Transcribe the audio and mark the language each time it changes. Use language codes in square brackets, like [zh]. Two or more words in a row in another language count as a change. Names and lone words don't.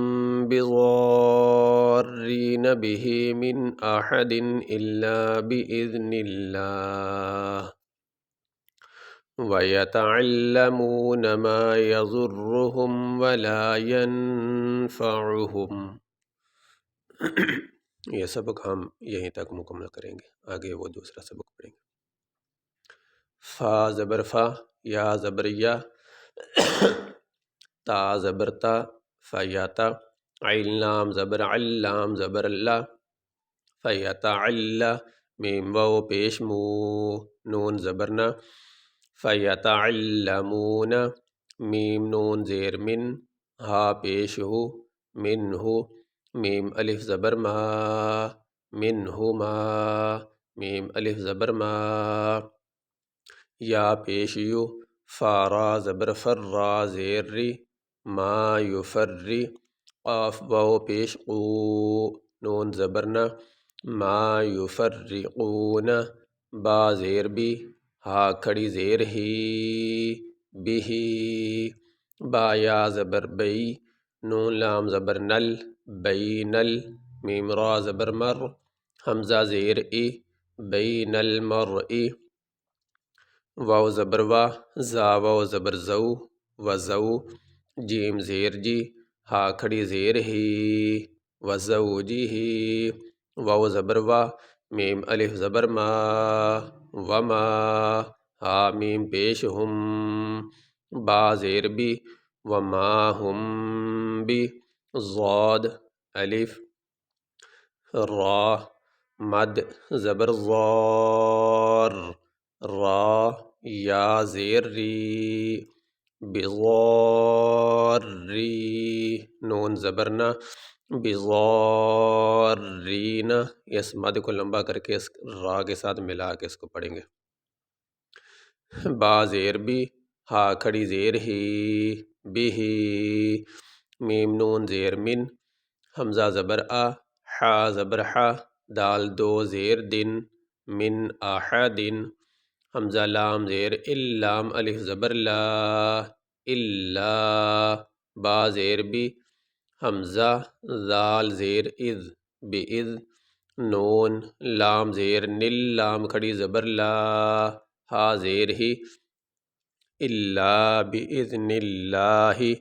[ar] بضارين به من أحد إلا بإذن الله وَيَتَعَلَّمُونَ مَا يَضُرُّهُمْ وَلَا يَنفَعُهُمْ۔ [ur] یہ سبق ہم یہیں تک مکمل کریں گے، آگے وہ دوسرا سبق پڑھیں گے۔ فا زبر فا، یا زبر یا، تا زبر تا، فیاتا، عین لام زبر علام زبر اللہ، فیتعلی، میم واو پیش مو، نون زبرنا، فیتعلمون، میم نون زیر من، ہا پیش ہو، من ہو، میم الف زبر ما، منہما، میم الف زبر ما، یا پیش یو، فارا زبر فر، را زیر ری، ما یفری، قاف واو پیش قو، نون زبرنا، ما یفرقون، با زیر بی، ہا کھڑی زیر ہی، بھی، با یا زبر بئی، نون لام زبر نل، بین ال، میم را زبر مر، حمزہ زیر ای، بین المرئی، واو زبر وا، زا واو زبر زو، وزو، جیم زیر جی، ہا کھڑی زیر ہی، وزوجہ، واو زبر وا، میم الف زبر ما، وما، ہا میم پیش ہم، با زیر بی، [ar] وما ہم بی، [ur] ضاد الف، را مد زبر ضار، را، یا زیر ری، بضاری، نون زبرنا، بضارین، اس مد کو لمبا کر کے اس را کے ساتھ ملا کے اس کو پڑھیں گے۔ با زیر بی، ہا کھڑی زیر ہی، بھی، میم نون زیر من، حمزہ زبر آ، حا زبر حا، دال دو زیر دن، [ar] من احدن، [ur] حمزہ لام زیر لام الف زبر لا، الا، با زیر بی، حمزہ ذال زیر اذ، باذ، نون لام زیر نل، لام کھڑی زبر لا، ہا زیر ہی، [ar] الا باذن اللہ،